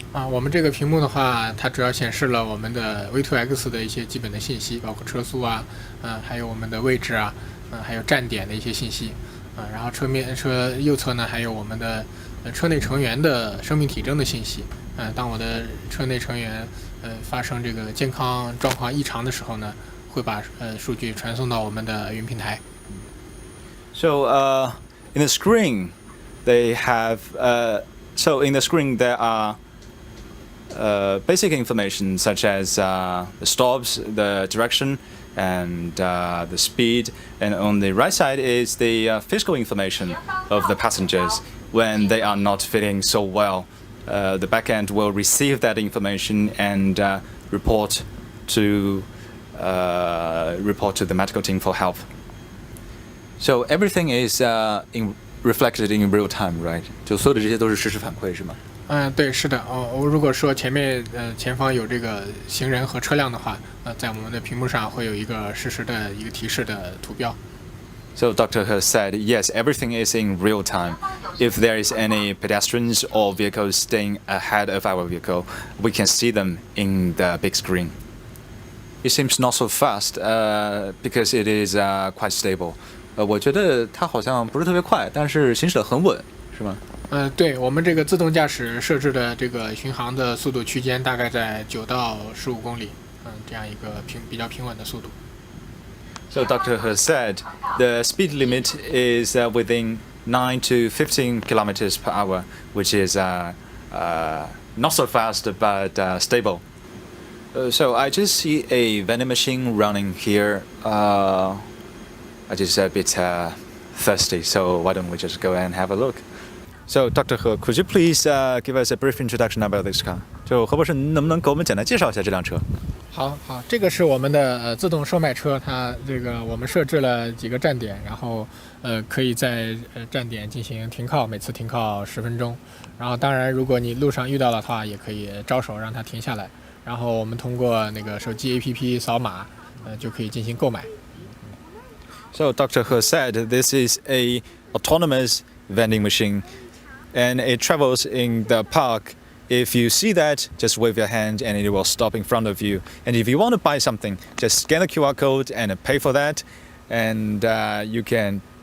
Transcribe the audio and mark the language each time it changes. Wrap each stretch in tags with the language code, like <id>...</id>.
<zh>我们这个屏幕的话，它主要显示了我们的 V2X 的一些基本的信息，包括车速啊，还有我们的位置啊，还有站点的一些信息，然后车右侧呢还有我们的车内成员的生命体征的信息，当我的车内成员发生这个健康状况异常的时候呢，会把数据传送到我们的云平台。</zh> <en>So in the screen, they have in the screen there are basic information such as the stops, the direction, and the speed. And on the right side is the physical information of the passengers when they are not feeling so well. The backend will receive that information and report to the medical team for help. So everything is reflected in real time, right?</en> <zh>就所有的这些都是实时反馈，是吗？对，是的。如果说前方有这个行人和车辆的话，在我们的屏幕上会有一个实时的一个提示的图标。</zh> <en>So Dr. He said, yes, everything is in real time. If there is any pedestrians or vehicles staying ahead of our vehicle, we can see them in the big screen. It seems not so fast because it is quite stable.</en> <zh>我觉得它好像不是特别快，但是行驶得很稳，是吗？对，我们这个自动驾驶设置的这个巡航的速度区间大概在9到15公里，这样一个比较平稳的速度。</zh> <en>So Dr. He said the speed limit is within 9 to 15 kilometers per hour, which is not so fast but stable. So I just see a vending machine running here. I just a bit thirsty, so why don't we just go and have a look? So Dr. He, could you please give us a brief introduction about this car?</en> <zh>就何博士，能不能给我们简单介绍一下这辆车？好，这个是我们的自动售卖车，它这个我们设置了几个站点，然后可以在站点进行停靠，每次停靠10分钟。然后当然，如果你路上遇到的话，也可以招手让它停下来，然后我们通过那个手机 APP 扫码，就可以进行购买。</zh> <en>So Dr. He said this is a autonomous vending machine, and it travels in the park. If you see that, just wave your hand and it will stop in front of you. And if you want to buy something, just scan the QR code and pay for that, and you can</en>